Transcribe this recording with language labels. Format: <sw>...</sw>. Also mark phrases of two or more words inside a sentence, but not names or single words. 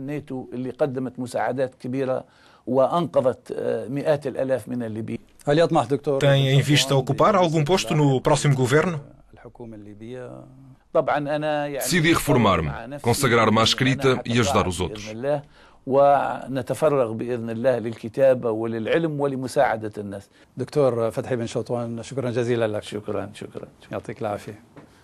<pt>Tem em vista ocupar algum posto no próximo governo? Decidi reformar-me, consagrar-me à escrita e ajudar os outros.</pt> <ar>دكتور فتحي بن شطوان، شكرا جزيلا لك. شكرا. يعطيك العافية.</ar>